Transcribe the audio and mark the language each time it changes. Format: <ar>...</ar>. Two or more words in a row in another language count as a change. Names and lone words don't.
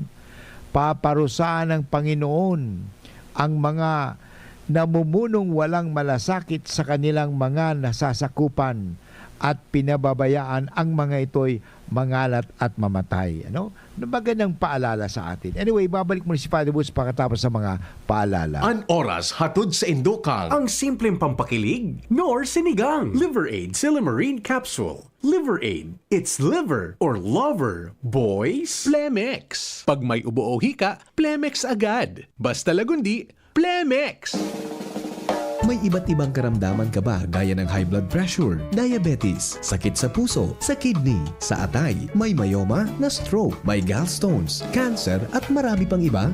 <tl>Paparusahan ng Panginoon ang mga namumunong walang malasakit sa kanilang mga nasasakupan at pinababayaan ang mga ito'y mangalat at mamatay. Ano? Magandang paalala sa atin. Anyway, babalik mo si Father Woods pagkatapos sa mga paalala.</tl> <bik>An oras hatod sa Indokang.</bik> <tl>Ang simpleng pampakilig, nor sinigang. Liver Aid Silimarine Capsule.</tl> <en>Liver Aid. It's liver or lover.</en> <tl>Boys, Plemex. Pag may ubo o hika, Plemex agad. Basta lagundi, Plemex. May iba't ibang karamdaman ka ba gaya ng</tl> <en>high blood pressure,</en> <tl>diabetes, sakit sa puso, sa kidney, sa atay, may myoma, na stroke, may gallstones, cancer at marami pang iba?</tl>